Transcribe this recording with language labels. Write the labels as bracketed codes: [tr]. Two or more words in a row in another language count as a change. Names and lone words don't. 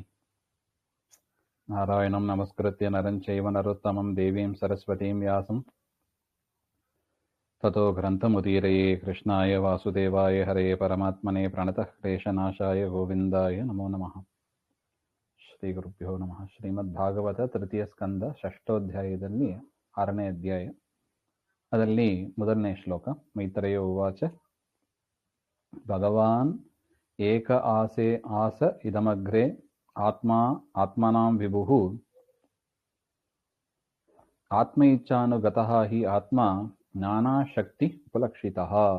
[sa] नारायणं नमस्कृत्य नरं चैव नरोत्तमं देवीं सरस्वतीं व्यासं ततो ग्रन्थमुदीरये। कृष्णाय वासुदेवाय हरये परमात्मने प्रणतः क्लेशनाशाय गोविन्दाय नमो नमः। ಶ್ರೀಗುರುಭ್ಯೋ ನಮಃ. [kn] ಶ್ರೀಮದ್ಭಾಗವತ ತೃತೀಯ ಸ್ಕಂದ ಷಷ್ಠೋಧ್ಯಾಯದಲ್ಲಿ 6ನೇ ಅಧ್ಯಾಯ, ಅದರಲ್ಲಿ ಮೊದಲನೇ ಶ್ಲೋಕ. [sa] ಮೈತ್ರೇಯ ಉವಾಚ ಭಗವಾನ್ ಏಕ ಆಸೆ ಆಸ ಇದಮಗ್ರೆ ಆತ್ಮಾ ಆತ್ಮನಾಂ ವಿಭುಃ ಆತ್ಮ ಇಚ್ಛಾನುಗತಃ ಹಿ ಆತ್ಮ ನಾನಾ ಶಕ್ತಿ ಉಪಲಕ್ಷಿತಃ.